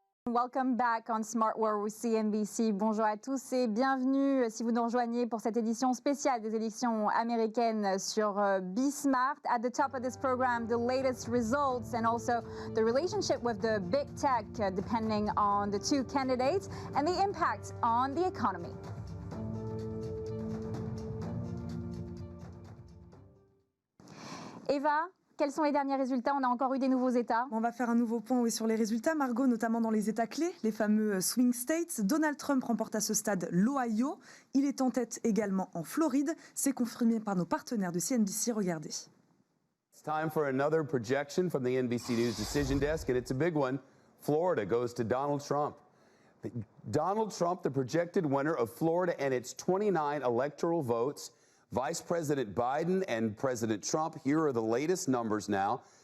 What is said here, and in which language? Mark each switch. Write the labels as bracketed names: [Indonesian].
[English] Welcome back on Smart World with CNBC. [French] Bonjour à tous et bienvenue si vous nous rejoignez pour cette édition spéciale des élections américaines sur Bismart. [English] At the top of this program, the latest results and also the relationship with the big tech depending on the two candidates and the impact on the economy. [French] Eva, quels sont les derniers résultats? On a encore eu des nouveaux États. On va faire un nouveau point sur les résultats, Margot, notamment dans les États clés, les fameux swing states. Donald Trump remporte à ce stade l'Ohio. Il est en tête également en Floride. C'est confirmé par nos partenaires de CNBC. Regardez. [English] It's time for another projection from the NBC News Decision Desk, and it's a big one. Florida goes to Donald Trump. Donald Trump, the projected winner of Florida and its 29 electoral votes. Vice President Biden and President Trump, here are the latest numbers now.